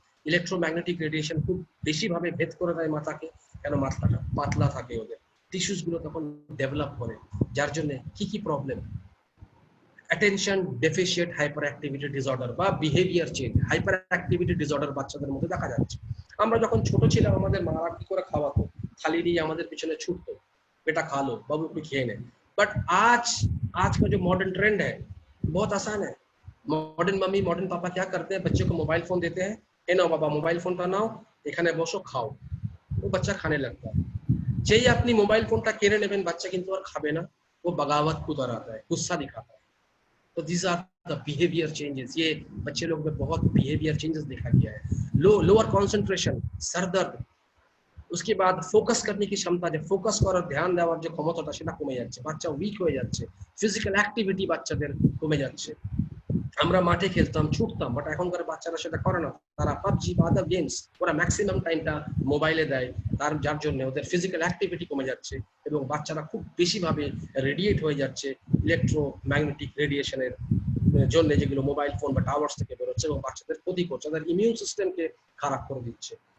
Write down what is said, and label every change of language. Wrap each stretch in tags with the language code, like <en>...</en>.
<bn>Electromagnetic radiation খুব বেশি ভাবে ভেদ করে দেয় মাথাকে, কেন মাথাটা পাতলা থাকে, ওদের টিস্যুস গুলো তখন ডেভেলপ করে, যার জন্য কি problem, attention deficient hyper activity disorder বা behaviour change, hyper activity disorder বাচ্চাদের মধ্যে দেখা যাচ্ছে। আমরা যখন ছোট ছিলাম আমাদের মারা কি করে খাওয়াতো, থালি নিয়ে আমাদের পিছনে ছুটতো,</bn> <hi>बेटा खा लो, बाबू पे खेल है। बट आज का जो मॉडर्न ट्रेंड है बहुत आसान है। मॉडर्न मम्मी, मॉडर्न पापा क्या करते हैं, बच्चे को मोबाइल फोन देते हैं, ए नाओ बाबा मोबाइल फोन का नाओ,</hi> <bn>এখানে বসো খাও।</bn> <hi>वो बच्चा खाने लगता है।</hi> <bn>যেই আপনি মোবাইল ফোনটা কেড়ে নেবেন বাচ্চা কিন্তু আর খাবে না,</bn> <hi>वो बगावत को दोहराता है, गुस्सा दिखाता है।</hi> <en>तो these are the behavior changes।</en> <hi>ये बच्चे लोग में बहुत behavior changes देखा गया है। लोअर कंसंट्रेशन, सर दर्द, उसके बाद</hi> <bn>ফোকাস</bn> <hi>करने की क्षमता,</hi> <bn>যে ফোকাস করার ধ্যান দেওয়ার যে ক্ষমতাটা সেটা কমে যাচ্ছে, বাচ্চা উইক হয়ে যাচ্ছে, ফিজিক্যাল অ্যাক্টিভিটি বাচ্চাদের কমে যাচ্ছে। আমরা মাঠে খেলতাম, ছুটতাম, বাট এখনকার বাচ্চারা সেটা করে না। তারা পাবজি বা আদার গেমস, ওরা ম্যাক্সিমাম টাইমটা মোবাইলে দেয়, যার জন্য ওদের ফিজিক্যাল অ্যাক্টিভিটি কমে যাচ্ছে এবং বাচ্চারা খুব বেশিভাবে রেডিয়েট হয়ে যাচ্ছে ইলেকট্রোম্যাগনেটিক রেডিয়েশনের জন্য, যেগুলো মোবাইল ফোন বা টাওয়ার্স থেকে বেরোচ্ছে এবং বাচ্চাদের ক্ষতি করছে, তাদের ইমিউন সিস্টেমকে খারাপ করে দিচ্ছে।</bn>